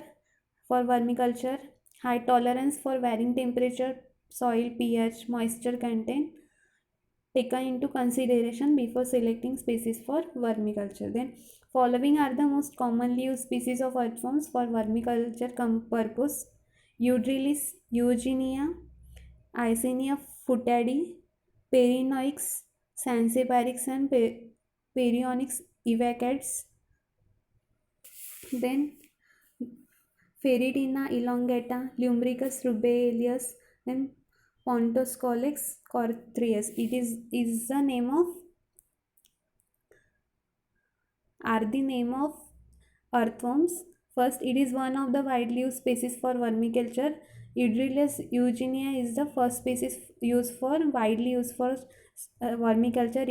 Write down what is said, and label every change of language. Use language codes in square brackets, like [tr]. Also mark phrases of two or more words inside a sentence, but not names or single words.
[en] For vermiculture, high tolerance for varying temperature, soil pH, moisture content taken into consideration before selecting species for vermiculture. Then following are the most commonly used species of earthworms for vermiculture purpose: Eudrillis eugenia, Icenia futadi, Perinoix, Sanseparix, and Perionyx evacats. Then Ferritina elongata, Lumbricus rubeolus, then Pontoscolex cortrius. It is the name of are the name of earthworms. First, it is one of the widely used species for vermiculture. Eudrilus eugenia is the first species widely used for vermiculture.